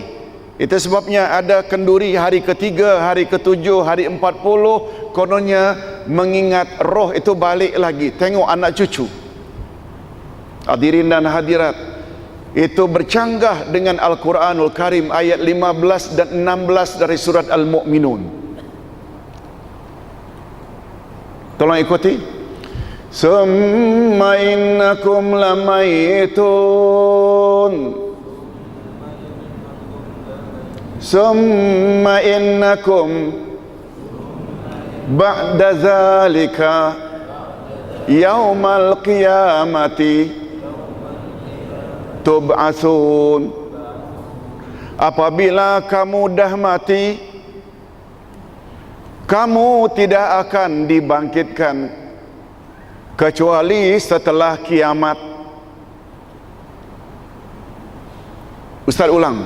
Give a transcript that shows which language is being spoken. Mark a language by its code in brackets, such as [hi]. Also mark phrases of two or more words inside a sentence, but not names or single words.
[ms] Itu sebabnya ada kenduri hari ketiga, hari ketujuh, hari 40, kononnya mengingat roh itu balik lagi, tengok anak cucu. Hadirin dan hadirat, itu bercanggah dengan Al-Quranul Karim ayat 15 dan 16 dari surat Al-Mu'minun. Tolong ikuti. [ar] ثم إنكم لميتون ثم إنكم بعد ذلك يوم القيامة تبعثون. [ms] Apabila kamu dah mati, kamu tidak akan dibangkitkan kecuali setelah kiamat. Ustaz ulang.